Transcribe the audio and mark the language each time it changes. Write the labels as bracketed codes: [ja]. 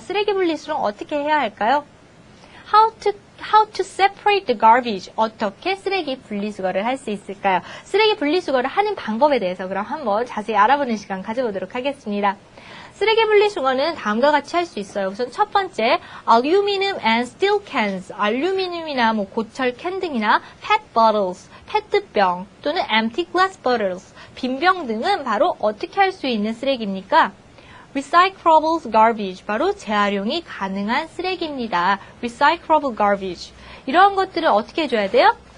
[ko] 쓰레기 분리수거는 어떻게 해야 할까요? [en] How to separate the garbage. [ko] 어떻게 쓰레기 분리수거를 할 수 있을까요? 쓰레기 분리수거를 하는 방법에 대해서 그럼 한번 자세히 알아보는 시간 가져보도록 하겠습니다. 쓰레기 분리수거는 다음과 같이 할 수 있어요. 우선 첫 번째, [en] aluminum and steel cans. [ko] 알루미늄이나 고철 캔 등이나 PET bottles, 페트병 또는 [en] empty glass bottles, [ko] 빈병 등은 바로 어떻게 할 수 있는 쓰레기입니까? recyclable garbage, 바로 재활용이 가능한 쓰레기입니다. recyclable garbage. 이러한 것들을 어떻게 해줘야 돼요?